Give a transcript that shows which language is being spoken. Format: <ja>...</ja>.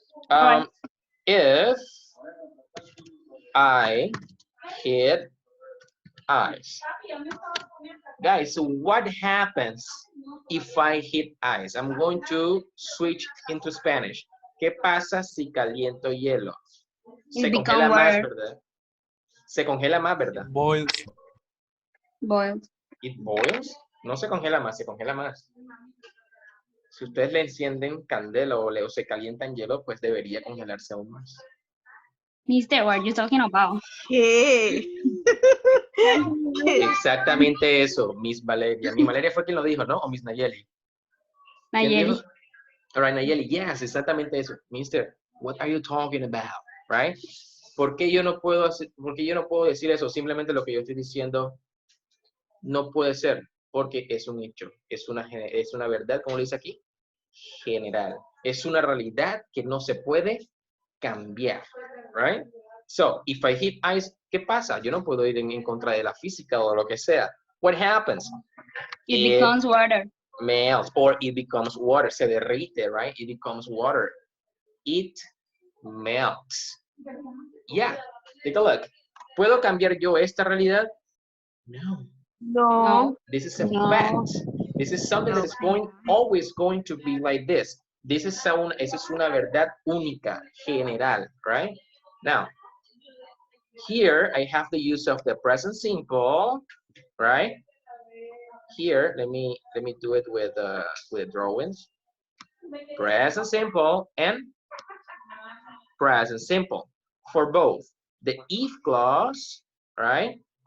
<en>All right. If I hit eyes. Guys, so what happens if I hit ice? I'm going to switch into Spanish.</en> <es>¿Qué pasa si caliento hielo? Se</es> <en>It</en> <es>congela más,</es> <en>water.</en> <es>¿verdad? Se congela más, ¿verdad?</es> <en>Boils. Boiled. It boils.</en> <es>No se congela más, se congela más. Si ustedes le encienden candela o se calientan hielo, pues debería congelarse aún más.</es> <en>Mister, what are you talking about?</en> <es>¿Qué? Exactamente eso, Miss Valeria. Miss Valeria fue quien lo dijo, ¿no? O Miss Nayeli. ¿Quién Nayeli. dijo?</es> <en>All right,</en> <es>Nayeli,</es> <en>yes,</en> <es>exactamente eso.</es> <en>Mister, what are you talking about? Right?</en> <es>¿Por qué yo no puedo decir eso? Simplemente lo que yo estoy diciendo no puede ser, porque es un hecho, es una verdad, como lo dice aquí, general. Es una realidad que no se puede cambiar,</es> <en>right? So, if I hit ice,</en> <es>¿qué pasa? Yo no puedo ir en contra de la física o lo que sea.</es> <en>What happens? It becomes water. Melts, or it becomes water.</en> <es>Se derrite,</es> <en>right? It becomes water. It melts. Yeah, take a look.</en> <es>¿Puedo cambiar yo esta realidad? No. No.</es> <en>This is a No. fact. This is something that is always going to be like this.</en> <es>Esa es una verdad única, general,</es> <en>right? Now, here I have the use of the present simple, right? Here, let me do it with drawings. Present simple and present simple for both the if clause, right?</en>